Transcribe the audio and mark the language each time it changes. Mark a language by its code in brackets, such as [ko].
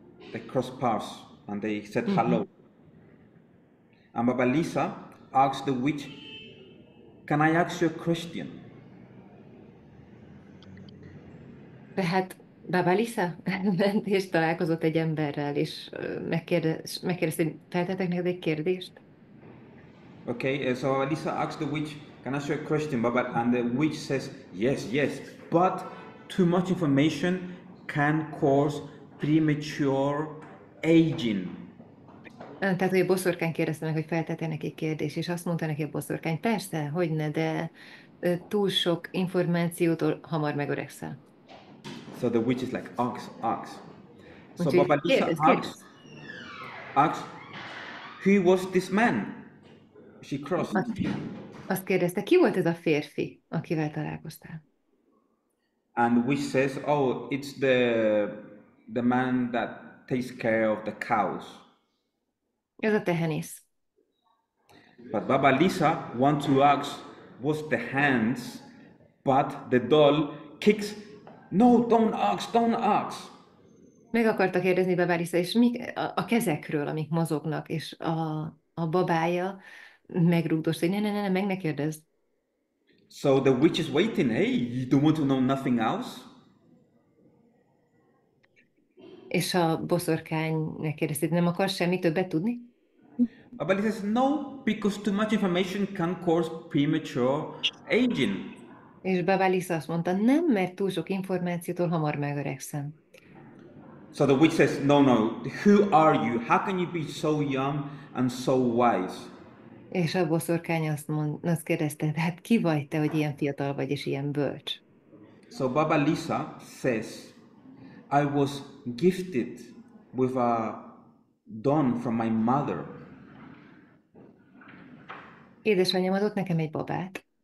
[en] They crossed paths and they said hello. And Baba Lisa asked the witch, "Can I ask you a question?" [hu] Tehát Babálisa ment és találkozott egy emberrel, és megkérdezte, hogy feltettek neked egy kérdést? [en] Okay, so Baba Lisa asked the witch, "Can I ask you a question, Baba?" And the witch says, "Yes, yes, but too much information can cause premature aging." [hu] Tehát, hogy a boszorkány kérdezte meg, hogy feltette neki egy kérdést, és azt mondta neki a boszorkány, persze, hogyne, de túl sok információtól hamar megöregszel. [en] So the witch is like, "Ask." So [hu] Úgyhogy Baba Lisa kérdez. [en] asked, "Who was this man she crossed?" [hu] Azt kérdezte, ki volt ez a férfi, akivel találkoztál? [en] And the witch says, "Oh, it's the man that takes care of the cows." [hu] Ez a tehenész. [en] But Baba Lisa wants to ask, "Was the hands?" But the doll kicks, "No, don't ask, don't ask." [hu] Meg akarta kérdezni Babálisa, és a kezekről, amik mozognak, és a babája megrúgdost, hogy ne, meg ne kérdezd. [en] So the witch is waiting. Hey, you don't want to know nothing else? [hu] És a boszorkány megkérdezte, nem akarsz semmi többet tudni? [en] Baba Lisa says, "No, because too much information can cause premature aging." [hu] És Babálisa azt mondta, nem, mert túl sok információtól hamar megöregszem. [en] So the witch says, "No, no, who are you? How can you be so young and so wise?" [hu] És a boszorkány azt kérdezte, hát ki vagy te, hogy ilyen fiatal vagy és ilyen bölcs? [en] So Baba Lisa says, "I was gifted with a dawn from my mother." [hu] Édesanyám adott nekem egy babát.